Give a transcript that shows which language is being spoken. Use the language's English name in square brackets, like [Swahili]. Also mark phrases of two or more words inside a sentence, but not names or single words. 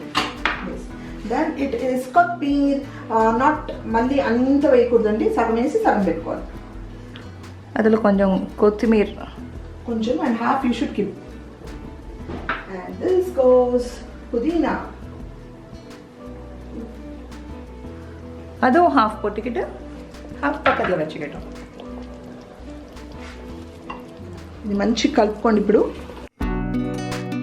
[English] Then it is కొత్తిమీర్. [Telugu] నాట్ మళ్ళీ అంత వేయకూడదండి, సగం వేసి సగం పెట్టుకోవాలి. [Tamil] அதில் கொஞ்சம் கொத்தமீர் [English] కొంచెం and half you should keep. And this goes పుదీనా. [Tamil] அதுவும் ஹாஃப் போட்டுக்கிட்டு ஹாஃப் பக்கத்தில் வச்சுக்கிட்டோம். [Telugu] ఇది మంచి కలుపుకోండి. ఇప్పుడు